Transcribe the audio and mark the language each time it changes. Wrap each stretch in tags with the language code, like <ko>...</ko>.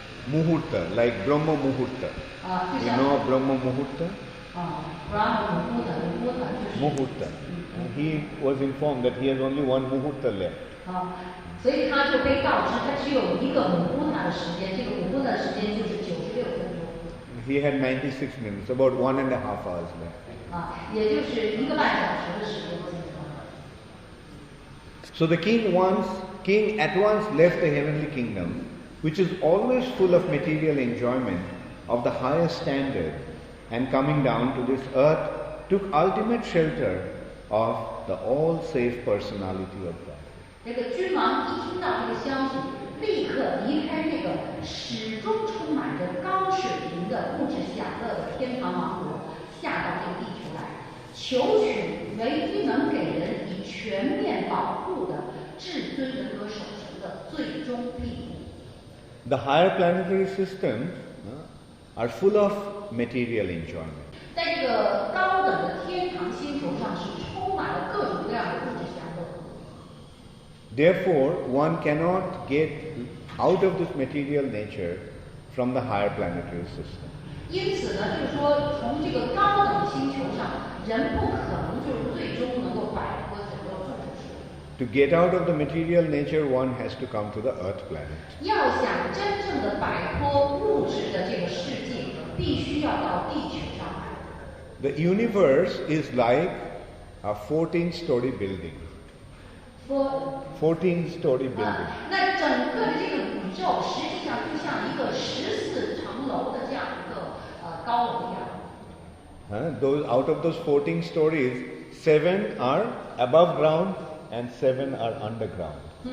<en>Muhurta, like Brahma Muhurta. You know Brahma Muhurta? Brahma Muhurta. He was informed that he has only one Muhurta left.</en> <zh>所以他就被告知他只有一个Muhurta的时间，这个Muhurta的时间就是96分钟。</zh> <en>He had 96 minutes, about 1.5 hours left.</en> <zh>也就是1个半小时的时间。</zh> <en>So the king at once left the heavenly kingdom, which is always full of material enjoyment of the highest standard, and coming down to this earth, took ultimate shelter of the all-safe personality of God.</en> <zh>这个君王一听到这个消息，立刻离开这个始终充满着高水平的物质享乐的天堂王国，下到这个地球来，求取唯一能给人以全面保护的至尊人格守成的最终庇护。</zh> <en>The higher planetary systems are full of material enjoyment.</en> <zh>在这个高等的天堂星球上是充满了各种各样的物质享乐。</zh> <en>Therefore, one cannot get out of this material nature from the higher planetary system.</en> <zh>因此呢，就是说，从这个高等星球上，人不可能就是最终能够摆脱整个物质世界。</zh> <en>To get out of the material nature, one has to come to the earth planet.</en> <zh>要想真正的摆脱物质的这个世界，必须要到地球上来。</zh> <en>The universe is like a 14-story building. 14-story building.</en> <zh>那整个的这个宇宙实际上就像一个14层楼的这样一个高楼一样。</zh> <en>Those out of those 14 stories, 7 are above ground and 7 are underground.</en>